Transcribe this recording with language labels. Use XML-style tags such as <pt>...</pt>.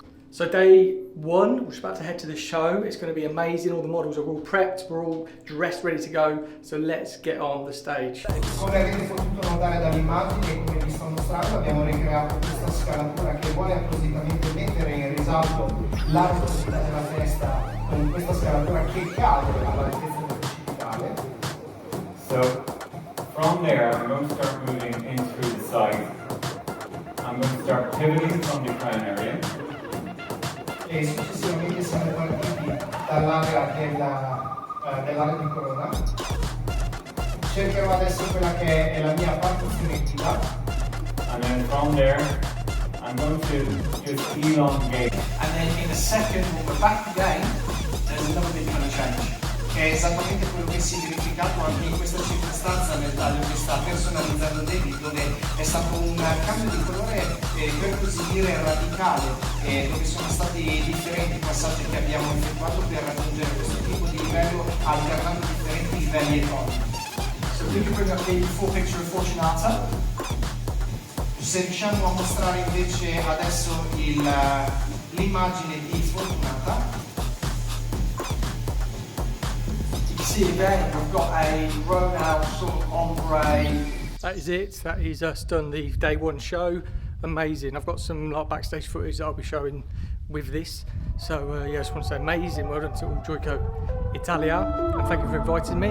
<en>So day 1, we're just about to head to the show. It's going to be amazing. All the models are all prepped, we're all dressed, ready to go. So let's get on the stage.</en> <it>Come avete potuto notare dalle immagini e come vi sto mostrando, abbiamo ricreato questa scalatura che vuole appositamente mettere in risalto la profondità della testa con questa scalatura che cade all'altezza del precipitale.</it> <en>So from there, I'm going to start moving in through the side. I'm going to start pivoting from the crown area.</en> <it>E successivamente siamo partiti dall'area dell'area di corona. Cercherò adesso quella che è la mia partizione attiva.</it> <en>And then from there, I'm going to just elongate. And then in a second, when we're back again, there's another big kind of change.</en> <it>Che è esattamente quello che si è verificato anche in questa circostanza nel taglio che sta personalizzando David, dove è stato un cambio di colore per così dire radicale, dove sono stati differenti passaggi che abbiamo effettuato per raggiungere questo tipo di livello alternando differenti livelli e toni.</it> <en>So we can bring up the full picture of Fortunata.</en> <it>Se riusciamo a mostrare invece adesso l'immagine di Fortunata.</it> <en>see again, we've got a grown out sort of ombre. That is it. That is us done the day one show. Amazing. I've got some like backstage footage that I'll be showing with this. So yeah, I just want to say amazing. Well done to all Joico Italia, and thank you for inviting me.</en>